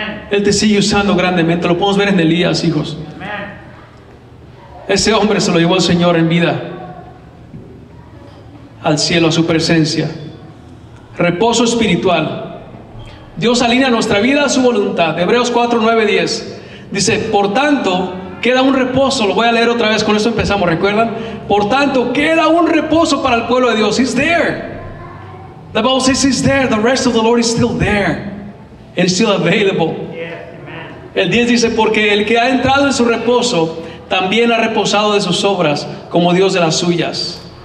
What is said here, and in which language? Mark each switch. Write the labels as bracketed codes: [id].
[es] Él te sigue usando grandemente. Lo podemos ver en Elías, hijos. Ese hombre se lo llevó el Señor en vida al cielo, a su presencia. Reposo espiritual. Dios alinea nuestra vida a su voluntad. Hebreos 4, 9, 10 dice: por tanto queda un reposo. Lo voy a leer otra vez, con esto empezamos, ¿recuerdan? Por tanto queda un reposo para el pueblo de Dios. [en] He's there. The Bible says He's there. The rest of the Lord is still there and still available. [es] El 10 dice: porque el que ha entrado en su reposo también ha reposado de sus obras como Dios de las suyas.